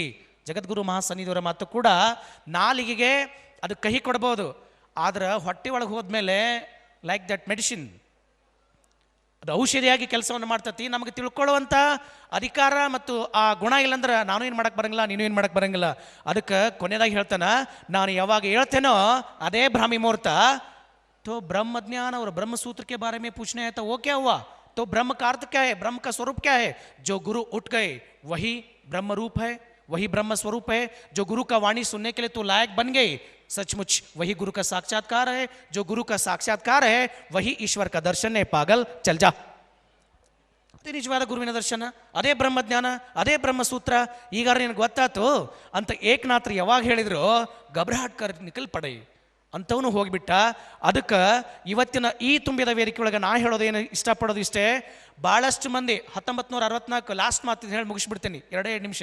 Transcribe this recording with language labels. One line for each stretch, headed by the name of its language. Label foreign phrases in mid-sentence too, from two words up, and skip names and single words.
Kannada: ಜಗದ್ಗುರು ಮಹಾಸನ್ನಿಧಿಯವರ ಮಾತು ಕೂಡ ನಾಲಿಗೆಗೆ ಅದು ಕಹಿ ಕೊಡ್ಬೋದು, ಆದ್ರೆ ಹೊಟ್ಟೆ ಒಳಗೆ ಹೋದ್ಮೇಲೆ
English: like that medicine,
Kannada: ಅದು ಔಷಧಿಯಾಗಿ ಕೆಲಸವನ್ನು ಮಾಡ್ತತಿ. ನಮಗೆ ತಿಳ್ಕೊಳ್ಳುವಂಥ ಅಧಿಕಾರ ಮತ್ತು ಆ ಗುಣ ಇಲ್ಲಂದ್ರೆ ನಾನು ಏನು ಮಾಡಕ್ಕೆ ಬರಂಗಿಲ್ಲ, ನೀನು ಏನು ಮಾಡಕ್ಕೆ ಬರಂಗಿಲ್ಲ. ಅದಕ್ಕೆ ಕೊನೆಯದಾಗಿ ಹೇಳ್ತಾನ, ನಾನು ಯಾವಾಗ ಹೇಳ್ತೇನೋ ಅದೇ ಬ್ರಾಹ್ಮಿ ಮುಹೂರ್ತ.
Hindi: तो ब्रह्म ज्ञान और ब्रह्म सूत्र के बारे में पूछने हैं तो वो क्या हुआ? तो ब्रह्म का अर्थ क्या है, ब्रह्म का स्वरूप क्या है? जो गुरु उठ गए वही ब्रह्म रूप है, वही ब्रह्म स्वरूप है. जो गुरु का वाणी सुनने के लिए तो लायक बन गए, सचमुच वही गुरु का साक्षात्कार है. जो गुरु का साक्षात्कार है वही ईश्वर का दर्शन है. पागल चल जा.
Kannada: ನಿಜವಾದ ಗುರುವಿನ ದರ್ಶನ, ಅದೇ ಬ್ರಹ್ಮಜ್ಞಾನ, ಅದೇ ಬ್ರಹ್ಮಸೂತ್ರ. ಈಗಾರ ನಿನಗೆ ಗೊತ್ತಾತು ಅಂತ ಏಕನಾಥರು ಯಾವಾಗ ಹೇಳಿದ್ರು,
Hindi: घबराहट कर निकल पड़े
Kannada: ಅಂಥವನು ಹೋಗಿಬಿಟ್ಟ. ಅದಕ್ಕೆ ಇವತ್ತಿನ ಈ ತುಂಬಿದ ವೇದಿಕೆ ಒಳಗೆ ನಾ ಹೇಳೋದೇನು ಇಷ್ಟಪಡೋದು ಇಷ್ಟೇ, ಭಾಳಷ್ಟು ಮಂದಿ 1964 ಲಾಸ್ಟ್ ಮಾತು ಹೇಳಿ ಮುಗಿಸ್ಬಿಡ್ತೀನಿ, 2 ನಿಮಿಷ.